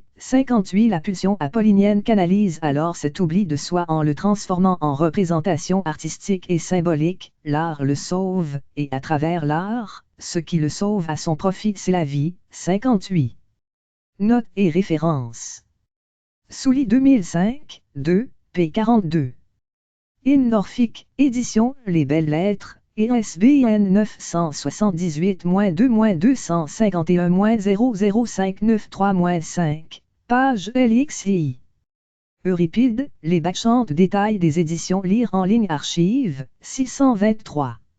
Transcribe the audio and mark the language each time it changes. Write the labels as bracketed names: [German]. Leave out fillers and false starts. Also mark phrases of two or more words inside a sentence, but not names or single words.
[French] 58 La pulsion apollinienne canalise alors cet oubli de soi en le transformant en représentation artistique et symbolique. L'art le sauve, et à travers l'art, ce qui le sauve à son profit c'est la vie. 58. Notes et références. Souly 2005, 2, p. 42. In Norfolk, édition Les Belles Lettres, ISBN 978-2-251-00593-5, page LXI. Euripide, Les Bacchantes détails des éditions Lire en ligne archives, 623.